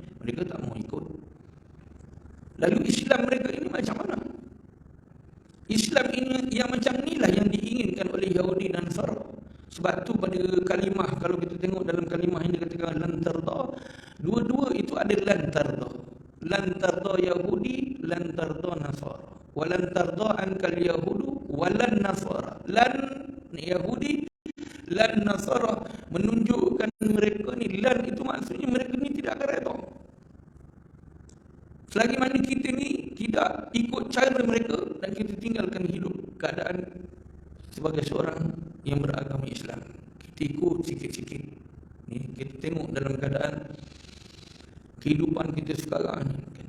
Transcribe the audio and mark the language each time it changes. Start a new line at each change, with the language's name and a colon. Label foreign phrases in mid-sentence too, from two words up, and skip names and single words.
Malay: Mereka tak mau ikut. Lalu Islam mereka ini macam mana? Islam ini yang macam inilah yang diinginkan oleh Yahudi dan Nasara. Sebab tu pada kalimah, kalau kita tengok dalam kalimah yang dikatakan
Arabic: لن ترضى,
Malay: dua-dua itu ada
Arabic: لن ترضى. لن ترضى يهودي، لن ترضى نصارى. ولن ترضى عنك اليهود ولن النصارى. لن يهودي، لن نصارى,
Malay: menunjukkan mereka ni, lan itu maksudnya mereka ni tidak akan redha. Selagi mana kita ni tidak ikut cara mereka dan kita tinggalkan hidup keadaan sebagai seorang yang beragama Islam, kita ikut sikit-sikit ni, kita tengok dalam keadaan kehidupan kita sekarang ni, kan?